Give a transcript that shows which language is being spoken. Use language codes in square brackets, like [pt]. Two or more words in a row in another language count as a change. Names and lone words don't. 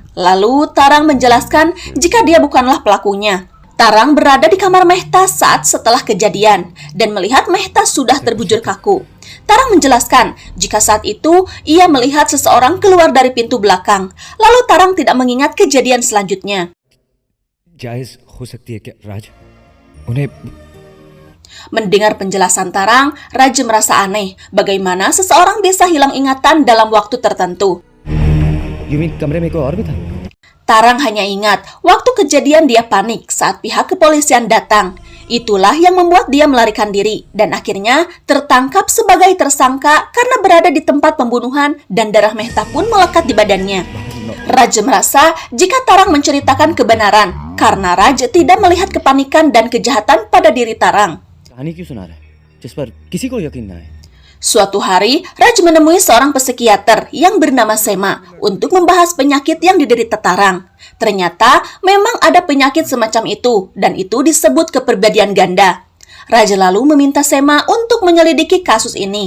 [id] Lalu, Tarang menjelaskan jika dia bukanlah pelakunya. Tarang berada di kamar Mehta saat setelah kejadian dan melihat Mehta sudah terbujur kaku. Tarang menjelaskan jika saat itu ia melihat seseorang keluar dari pintu belakang. Lalu Tarang tidak mengingat kejadian selanjutnya. [hi] जायज हो सकती है क्या राज उन्हें [id] Mendengar penjelasan Tarang, Raj merasa aneh bagaimana seseorang bisa hilang ingatan dalam waktu tertentu. [en] you mean [hi] कमरे में कोई और भी था [id] Tarang hanya ingat waktu kejadian dia panik saat pihak kepolisian datang. Itulah yang membuat dia melarikan diri dan akhirnya tertangkap sebagai tersangka karena berada di tempat pembunuhan dan darah Mehta pun melekat di badannya. Raj merasa jika Tarang menceritakan kebenaran karena Raj tidak melihat kepanikan dan kejahatan pada diri Tarang. [hi] कहानी क्यों सुना रहा है जिस पर किसी को यकीन ना है [id] Suatu hari, Raj menemui seorang psikiater yang bernama Sema untuk membahas penyakit yang diderita Tarang. Ternyata memang ada penyakit semacam itu dan itu disebut kepribadian ganda. Raj lalu meminta Sema untuk menyelidiki kasus ini.